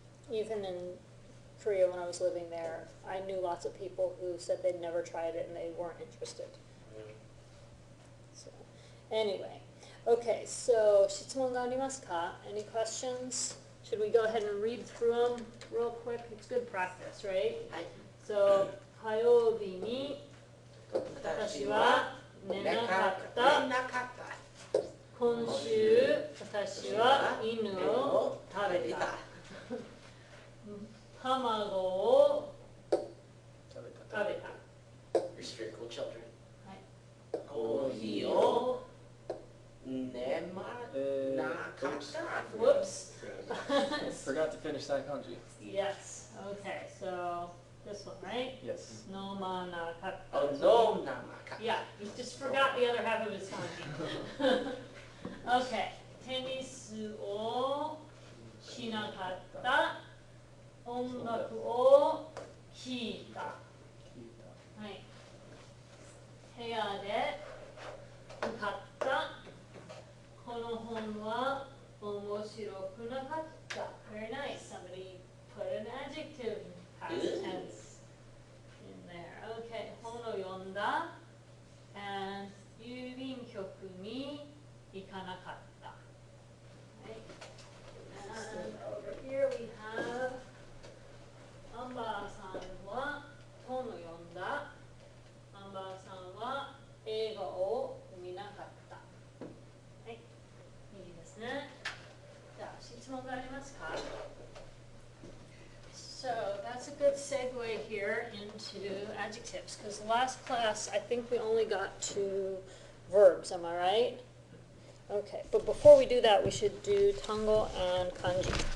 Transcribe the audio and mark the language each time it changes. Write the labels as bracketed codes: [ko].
[en] Even in Korea, when I was living there, I knew lots of people who said they'd never tried it and they weren't interested. So, anyway, okay, so [ja] 質問がありますか? [en] Any questions? Should we go ahead and read through them real quick? It's good practice, right? [ja] So, 火曜日に私は寝なかった。今週私は犬を食べた。卵を食べた。 [en] Restrict children. [ja] はい。コーヒーを飲まなかった。 [en] Whoops. Forgot to finish that kanji. Yes. Okay. So this one, right? Yes. No manakatta. Oh, no namaka. Yeah. You just forgot the other half of his kanji. [ja] Okay. テニスをしなかった。音楽を聴いた。はい。部屋で歌った。この本は面白くなかった。 [en] Very nice. Somebody put an adjective past tense in there. [ja] Okay. 本を読んだ。 And 郵便局に行かなかった。はい。 [en] And over here we have [ja] アンバーさんは本を読んだ。アンバーさんは映画を見なかった。はい。いいですね。じゃあ、質問がありますか? [en] So that's a good segue here into adjectives, because last class I think we only got to verbs, am I right? Okay, but before we do that, we should do tango and kanji.